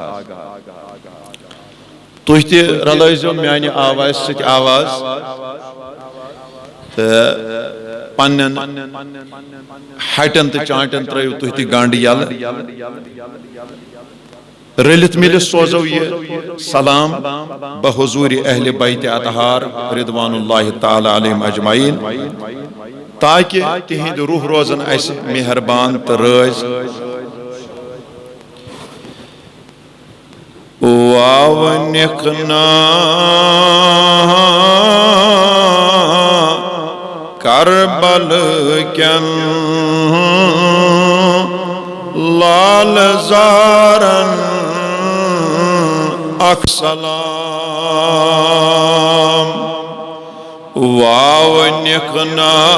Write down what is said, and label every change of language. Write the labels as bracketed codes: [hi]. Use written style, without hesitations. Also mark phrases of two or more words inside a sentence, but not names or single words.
[ks] تُہۍ تہِ رلٲیزیو میانہِ آوازِ سۭتۍ آواز تہٕ پننٮ۪ن ہٹٮ۪ن تہٕ چانٹٮ۪ن ترٲیِو تُہۍ تہِ گنڈ یلہٕ رٔلِتھ مِلِتھ سوزو یہ سلام بحضور اہل بیت اطہار [ar] رضوان اللہ تعالی علیہم اجمعین [ks] تاکہ تہنٛدِ روح روزن اسہِ مہربان تہٕ رٲضۍ۔ واونِکھ نا کربل کٮ۪ن لال زارن اکھ سلام واونِکھ نا